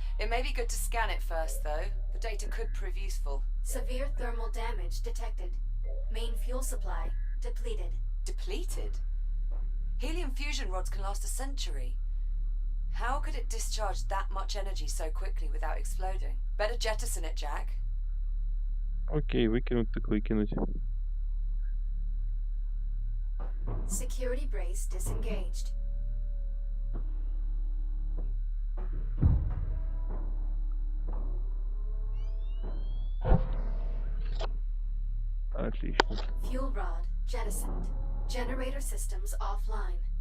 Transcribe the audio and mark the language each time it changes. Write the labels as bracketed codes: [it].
[en] It may be good to scan it first, though. The data could prove useful. Severe thermal damage detected. Main fuel supply depleted. Depleted? Helium fusion rods can last a century. How could it discharge that much energy so quickly without exploding? Better jettison it, Jack. [ru] Окей, выкинуть так выкинуть. [en] Security brace disengaged. [ru] Отлично. [en] Fuel rod jettisoned. Generator systems offline.